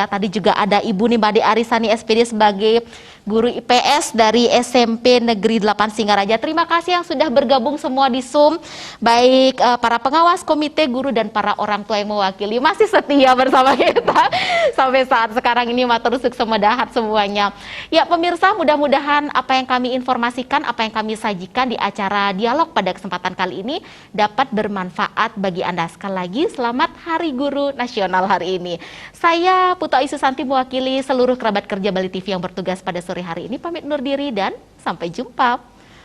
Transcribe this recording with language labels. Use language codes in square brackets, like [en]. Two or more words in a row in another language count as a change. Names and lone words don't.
[id] Tadi juga ada Ibu Nimade Arisani SPD sebagai guru IPS dari SMP Negeri 8 Singaraja. Terima kasih yang sudah bergabung semua di Zoom, baik para pengawas, komite, guru, dan para orang tua yang mewakili masih setia bersama kita sampai saat sekarang ini. [ban] Matur suksema dahat semuanya. [id] Ya pemirsa, mudah-mudahan apa yang kami informasikan, apa yang kami sajikan di acara dialog pada kesempatan kali ini dapat bermanfaat bagi Anda. Sekali lagi, selamat Hari Guru Nasional hari ini. Saya Putu Ayu Susanti mewakili seluruh kerabat kerja Bali TV yang bertugas pada sore hari ini pamit undur diri dan sampai jumpa.